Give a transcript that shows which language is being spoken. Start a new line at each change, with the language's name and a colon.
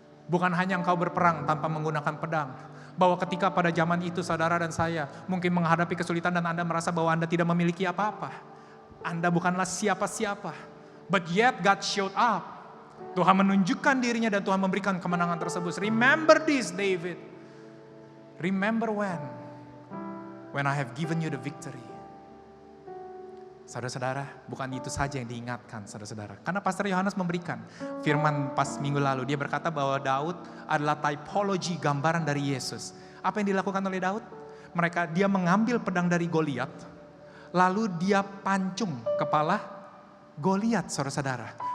Indonesian: Bukan hanya engkau berperang tanpa menggunakan pedang. Bahwa ketika pada zaman itu saudara dan saya mungkin menghadapi kesulitan dan Anda merasa bahwa Anda tidak memiliki apa-apa. Anda bukanlah siapa-siapa.
English: But yet God showed up.
Indonesian: Tuhan menunjukkan dirinya dan Tuhan memberikan kemenangan tersebut.
English: Remember this, David. Remember when I have given you the victory.
Indonesian: Saudara-saudara, bukan itu saja yang diingatkan, saudara-saudara. Karena Pastor Yohanes memberikan firman pas minggu lalu. Dia berkata bahwa Daud adalah typology, gambaran dari Yesus. Apa yang dilakukan oleh Daud? Dia mengambil pedang dari Goliat, lalu dia pancung kepala Goliat, saudara-saudara.